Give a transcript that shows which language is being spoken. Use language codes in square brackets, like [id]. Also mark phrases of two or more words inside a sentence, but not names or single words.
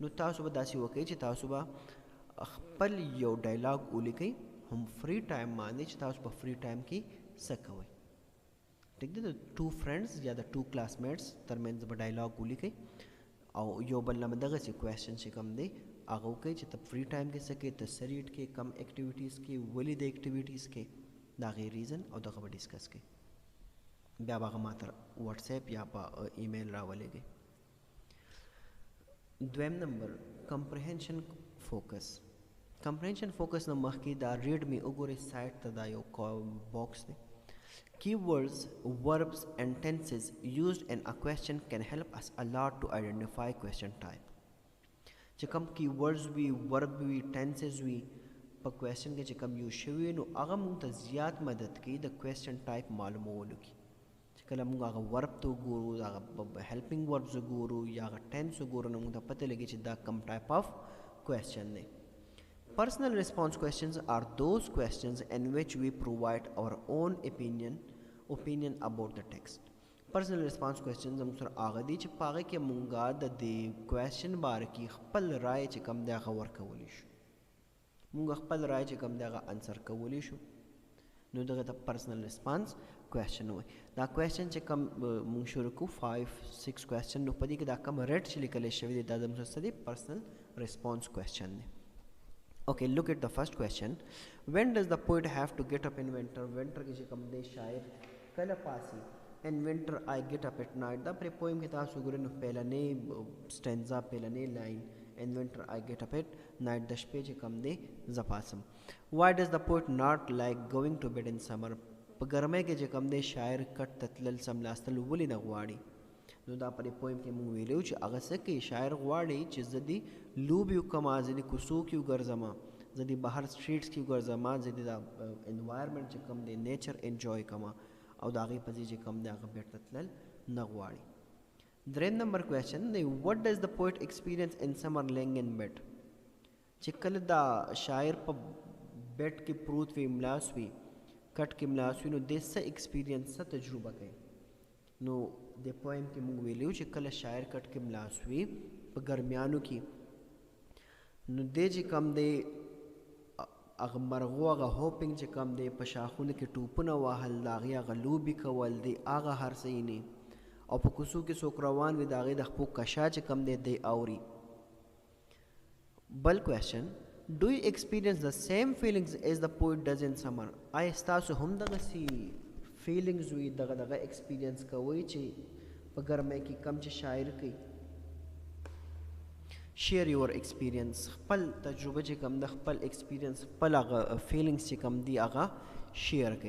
[ps] تاسو به داسې وکړئ چې تاسو به خپل یو ډایلاګ ولیکئ هم [en] free time [ps] باندې چې تاسو په [en] free time [ps] کې څه کوئ ٹھیک دی د [en] two friends [ps] یا د [en] two classmates [ps] ترمنځ به ډایلاګ ولیکئ او یو بل نه به دغسې کوېسچن چې کوم دی هغه وکړئ چې ته [en] free time [ps] کې څه کوې ته څه ریډ کې کم اکټیویټیز کې ولې د اکټیویټیز کې د هغې ریزن او دغه به ډسکس کوئ بیا به هغه ما ته واټساپ یا په ایمیل راولېږئ. دویم نمبر [en] comprehension focus. comprehension focus [ps] نه مخکې دا ریډ مې وګورئ سایډ ته دا یو باکس دی. [en] Keywords, verbs and tenses used in a question can help us a lot to identify question type. [ps] چې کوم keywords وي verb وي tenses وي په question کې چې کوم یوز شوي نو هغه موږ ته زیات مدد کوي د [en] question type [ps] معلومولو کې. چې کله موږ هغه verb ته وګورو هغه [en] helping verbs [ps] وګورو یا هغه tense وګورو نو موږ ته پته لګي چې دا کوم [en] type of question [ps] دی. [en] Personal response questions are those questions in which we provide our own opinion about the text. Personal response questions [ps] هم سره هغه دي چې په هغې کې مونږه د دې کوېسچن باره کې خپل رای چې کوم دی هغه ورکولی شو مونږ خپل رای چې کوم دی هغه انسر کولی شو نو دغه ته [en] personal response question [ps] وایي. دا کوېسچن چې کوم مونږ شروع کوو 5-6 کوېسچن نو په دې کې دا کوم ریډ چې لیکلی شوي دی دا زموږ څه دی [en] personal response question [ps] دی. [en] Okay, look at the first question. When does the poet have to get up in winter? [ps] Winter کې چې کوم دی شاعر کله پاسي. [en] In winter I get up at night. [ps] دا پرې پویم کې تاسو ګورئ نو پیلنۍ سټینزا پیلنۍ لاین [en] In winter I get up at night [ps] د شپې چې کوم دی زه پاسم. [en] Why does the poet not like going to bed in summer? [ps] په ګرمۍ کې چې کوم دی شاعر کټ ته تلل سملاستل ولې نه غواړي نو دا پرې پویم کې موږ ویلو چې هغه څه کوي شاعر غواړي چې زه دې لوبې وکړم زه دې کوڅو کې وګرځم زه دې بهر سټریټس کې وګرځم زه دې دا انوایرمنټ چې کوم دی [en] nature enjoy [ps] کړم او د هغې په ځای چې کوم دی هغه بیرته تلل نه غواړي. دریم نمبر کوېسچن دی [en] what does the poet experience in summer laying in bed? [ps] چې کله دا شاعر په بیډ کې پروت وي ملاس وي کټ کې ملاس وي نو دې څه ایکسپیرینس څه تجربه کوي نو د پویم کې موږ ویلو چې کله شاعر کټ کې ملاس وي په ګرمیانو کې نو دی چې کوم دی هغه مرغو هغه هوپینګ چې کوم دی په شاخونو کې ټوپونه وهل د هغې هغه لوبې کول دی هغه هر څه یې نه او په کوڅو کې څوک روان وي د هغې د خپو کشا چې کوم دی دی اوري. بل کوېسچن [en] Do you experience the same feelings as the poet does in summer? [ps] آیا ستاسو هم دغسې فیلنګز وي دغه ایکسپیرینس کوئ چې په ګرمۍ کې کم چې شاعر کوي. [en] share your experience [ps] خپل تجربه چې کم د خپل ایکسپیرینس خپل هغه فیلنګس چې کم دي هغه شیر کوي.